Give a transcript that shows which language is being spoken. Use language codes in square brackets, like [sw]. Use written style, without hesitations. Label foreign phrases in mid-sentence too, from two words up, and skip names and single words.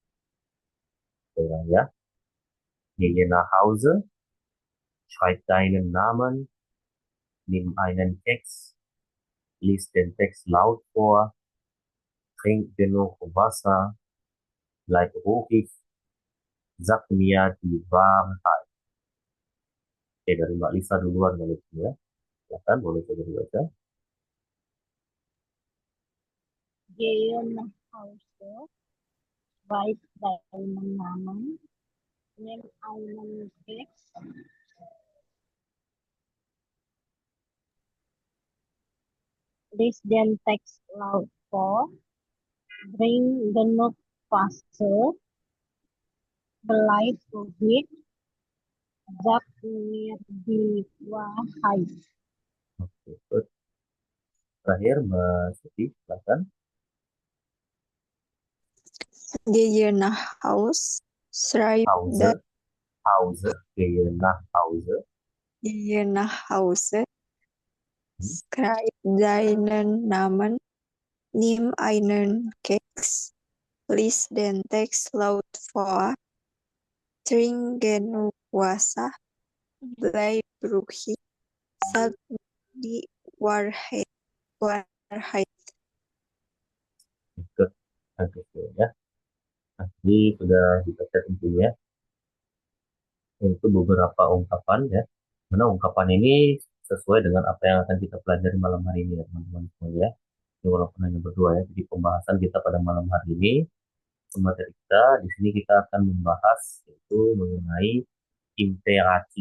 [de] Ya, gehe nach Hause, schreib deinen Namen, nimm einen Text, lies den Text laut vor, trink genug Wasser, bleib ruhig, sag mir die Wahrheit. [id] Oke, dari Mbak Lisa duluan kali ini ya. Silakan, boleh coba dibaca. [de] Gehe nach Hause, schreib deinen Namen, nimm einen Text, lies den Text laut vor, bring genug Wasser, bleib ruhig, sag mir die Wahrheit. [en] Oke, good. [id] Terakhir Mbak Siti, silakan. [de] Gehe nach Haus, schreib Hause, Hause, gehe nach Hause. Gehe nach Hause, Hmm. schreib deinen Namen, nimm einen Keks, lies den Text laut vor, trink genug Wasser, bleib ruhig, sag die Wahrheit. Wahrheit. [id] Good. Oke, ya. Nah, ini sudah dibaca tentunya. Itu beberapa ungkapan ya. Mana ungkapan ini sesuai dengan apa yang akan kita pelajari malam hari ini ya teman-teman semua ya. Ini walaupun hanya berdua ya. Jadi pembahasan kita pada malam hari ini, materi kita di sini kita akan membahas yaitu mengenai imperatif.